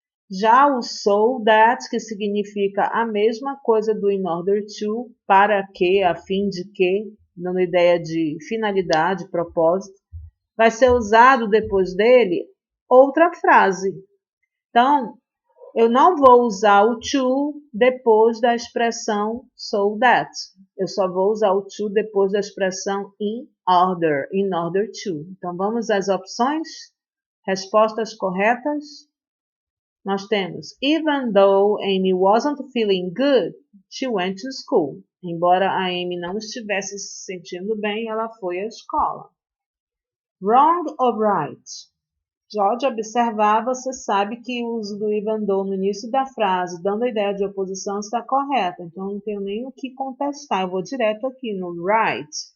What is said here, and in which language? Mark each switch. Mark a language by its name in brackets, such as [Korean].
[Portuguese] Já o so that, que significa a mesma coisa do in order to, para que, a fim de que, dando ideia de finalidade, propósito, vai ser usado depois dele outra frase. Então, eu não vou usar o to depois da expressão so that. Eu só vou usar o to depois da expressão in order to. Então, vamos às opções? Respostas corretas? Nós temos, [English] even though Amy wasn't feeling good, she went to school. [Portuguese] Embora a Amy não estivesse se sentindo bem, ela foi à escola. [English] Wrong or right? [Portuguese] George observar, você sabe que o uso do even though no início da frase, dando a ideia de oposição, está correto. Então, não tenho nem o que contestar. Eu vou direto aqui no right.